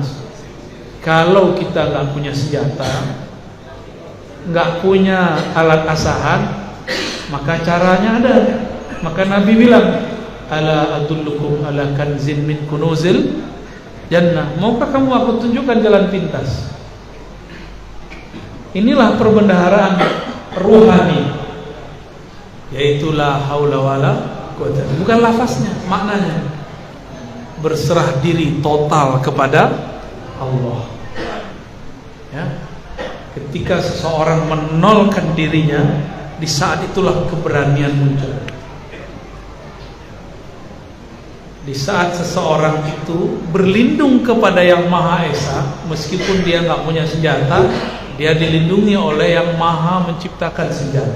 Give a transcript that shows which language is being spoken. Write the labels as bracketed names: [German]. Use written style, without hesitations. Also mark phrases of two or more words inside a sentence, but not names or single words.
[Indonesian] Kalau kita nggak punya senjata, nggak punya alat asahan, maka caranya ada. Maka Nabi bilang, [Arabic] ألا أدلكم على كنز من كنوز الجنة. [Indonesian] Maukah kamu aku tunjukkan jalan pintas? Inilah perbendaharaan rohani, yaitu [Arabic] لا حول ولا قوة. [Indonesian] Bukan lafaznya, maknanya berserah diri total kepada Allah. Ya. Ketika seseorang menolkan dirinya, di saat itulah keberanian muncul. Di saat seseorang itu berlindung kepada Yang Maha Esa, meskipun dia nggak punya senjata, dia dilindungi oleh Yang Maha menciptakan senjata.